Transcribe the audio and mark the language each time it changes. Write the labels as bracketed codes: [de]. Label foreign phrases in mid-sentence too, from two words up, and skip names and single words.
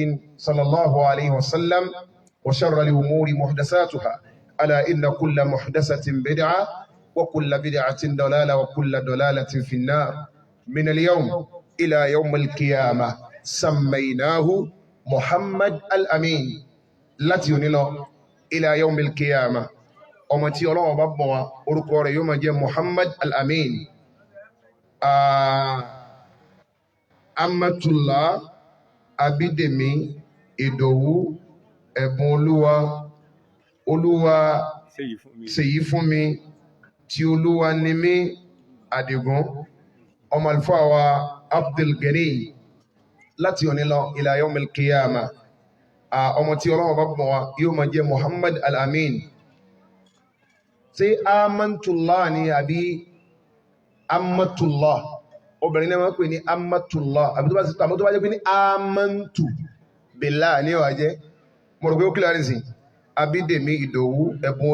[ar] صلى الله عليه وسلم وشر الأمور محدثاتها ألا إن كل محدثة بدعة وكل بدعة ضلالة وكل ضلالة في النار من اليوم إلى يوم القيامة سميناه محمد الأمين [yo] láti òní lọ [ar] إلى يوم القيامة [yo] ọmọ tí Ọlọ́run bá bọ̀ wá orúkọ rẹ̀ yóò máa jẹ́ Muhammad al-Amin Amatullah Abídèmí Ìdòwú ẹ̀bùn olúwa ṣèyí fún mi tí olúwa ní mí Àdìgún ọmọ àlùfáà wa Abdul Gani láti òní lọ [ar] إلى يوم القيامة [yo] ọmọ tí Ọlọ́run bá bọ̀ wá yóò máa jẹ́ Muhammad al-Amin ṣé Amantullah ni àbí Amatullah obìnrin náà wọ́n pè ní Amatullah àbí tó bá jẹ́ pé ní [ar] آمنت بالله [yo] ní ọ̀wà jẹ́ mo rò pé ó kílẹ̀ rẹ̀ sí Abídèmí Ìdòwú ẹ̀bùn